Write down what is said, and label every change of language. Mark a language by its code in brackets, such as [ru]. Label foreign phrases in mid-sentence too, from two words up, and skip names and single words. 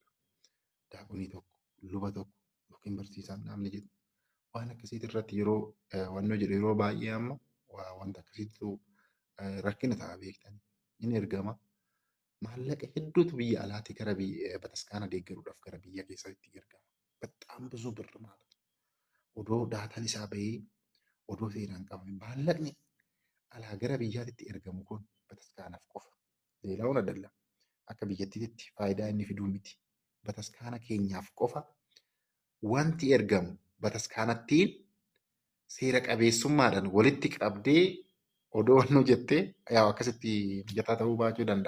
[om] Daaqonii tokko, luba tokko yookiin barsiisaan namni jedhu waan akkasiitti irratti yeroo wannoo jedhu yeroo baay'ee amma wanta akkasiitu rakkina ta'a beektanii. Inni ergama maallaqa hedduutu biyya alaatti gara bataskaana deeggaruudhaaf gara biyya keessatti ergama. Bexaam [am] ብዙ ብር ማለት ነው። [om] odoo daataan isaa bahee odoo seeraan qabame maallaqni alaa gara biyyaatti ergamu kun bataskaanaaf qofa. Leelaawwan adda akka biyyattiitti faayidaa inni fiduu miti. Bataskaana keenyaaf qofa wanti ergamu bataskaanattiin seera qabeessummaadhaan walitti qabdee odoo wannoo jettee yaa akkasitti mijataa ta'uu baachuu danda'a.